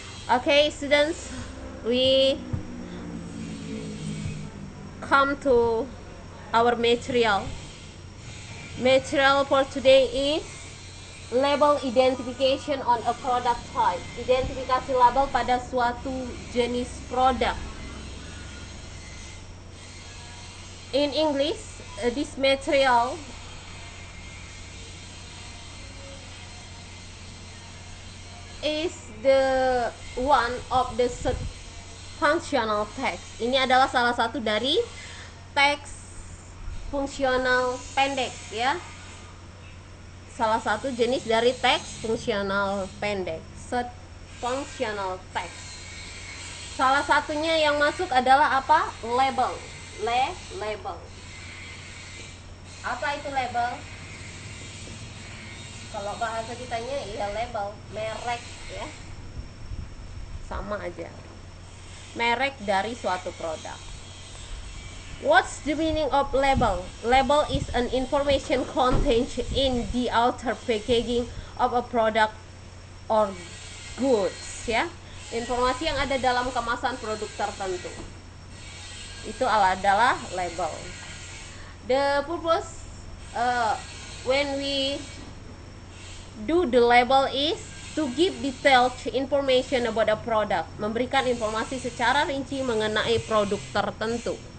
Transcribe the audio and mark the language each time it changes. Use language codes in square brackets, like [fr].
[en] Okay, students, we come to our material. Material for today is label identification on a product type. [id] Identifikasi label pada suatu jenis produk. [en] In English, this material is the one of the functional text. [id] Ini adalah salah satu dari teks fungsional pendek, ya. Salah satu jenis dari teks fungsional pendek, [en] functional text. [id] Salah satunya yang masuk adalah apa? Label. Label. Apa itu label? Kalau bahasa kitanya ya label, merek, ya. Sama aja. Merek dari suatu produk. [en] What's the meaning of label? Label is an information contained in the outer packaging of a product or goods, ya. [id] Informasi yang ada dalam kemasan produk tertentu. Itu adalah label. [en] The purpose when we do the label is to give detailed information about a product, [id] memberikan informasi secara rinci mengenai produk tertentu.